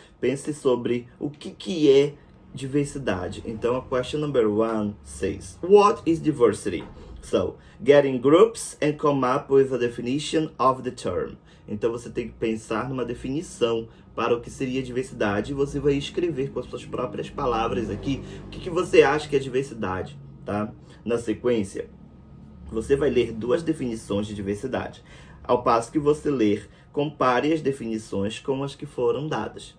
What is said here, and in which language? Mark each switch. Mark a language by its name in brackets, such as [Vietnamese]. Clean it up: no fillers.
[Portuguese] Pense sobre o que é diversidade. [English] Então, a question number 1 says, what is diversity? So, get in groups and come up with a definition of the term. [Portuguese] Então, você tem que pensar numa definição para o que seria diversidade e você vai escrever com as suas próprias palavras aqui o que você acha que é diversidade, tá? Na sequência, você vai ler 2 definições de diversidade. Ao passo que você ler, compare as definições com as que foram dadas.